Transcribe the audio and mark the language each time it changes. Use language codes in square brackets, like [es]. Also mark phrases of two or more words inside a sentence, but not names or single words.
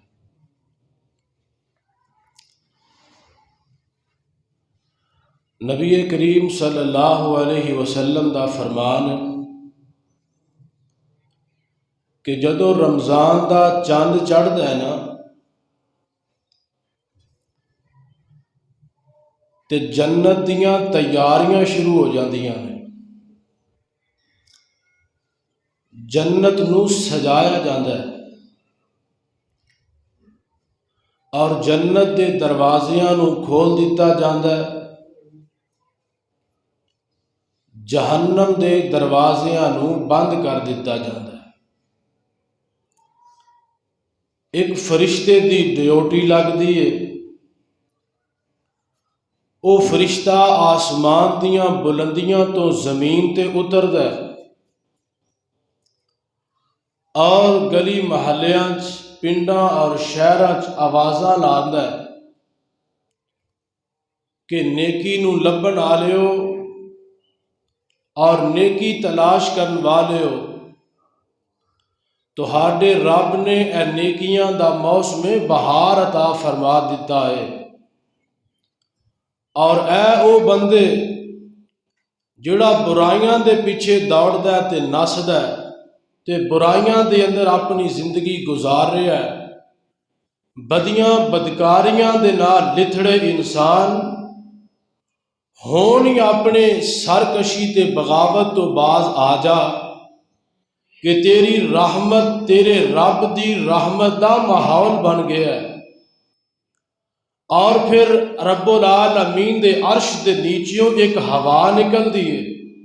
[pa] نبی کریم [ar] صلی اللہ علیہ وسلم [pa] دا فرمان کہ جدو رمضان دا چاند چڑھدا ہے نا تے جنت دیاں تیاریاں شروع ہو جاندیاں نے، جنت نو سجایا جاندا ہے اور جنت دے دروازیاں نو کھول دتا جاندا ہے، جہنم دے دروازیاں نو بند کر دتا جاندا ہے۔ ایک فرشتے دی ڈیوٹی لگدی ہے، او فرشتہ آسمان دیاں بلندیاں تو زمین تے اتردا ہے اور گلی محلیاں پنڈاں اور شہراں آوازاں لاندا ہے کہ نیکی نو لبن آلیو اور نیکی تلاش کرن والیو، تہاڈے رب نے اے نیکیاں دا موسم بہار عطا فرما دیتا ہے، اور اے او بندے جڑا برائیاں دے پیچھے دوڑدا ہے تے نسدا ہے تے برائیاں دے اندر اپنی زندگی گزار رہا ہے، بدیاں بدکاریاں دے نال لتھڑے انسان ہون یا اپنے سرکشی تے بغاوت تو باز آ جا کہ تیری رحمت، تیرے رب دی رحمت دا ماحول بن گیا ہے، اور پھر [ar] رب العالمین [pa] دے عرش دے نیچیوں ایک ہوا نکل دی ہے،